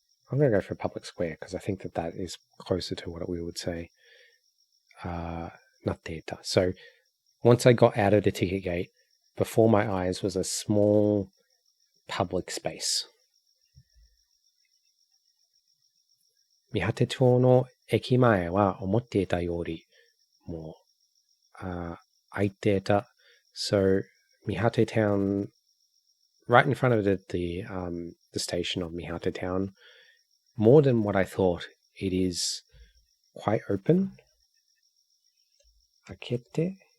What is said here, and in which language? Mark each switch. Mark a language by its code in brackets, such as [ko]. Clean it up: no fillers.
[en] I'm going to go for public square because I think that is closer to what we would say. [ja] Natteita. [en] So once I got out of the ticket gate, before my eyes was a small public space. [ja] Mihate 町の駅前は思っていたよりも空いていた. [en] So Mihate town, right in front of the station of Mihate town, more than what I thought, it is quite open. [ja] Akete?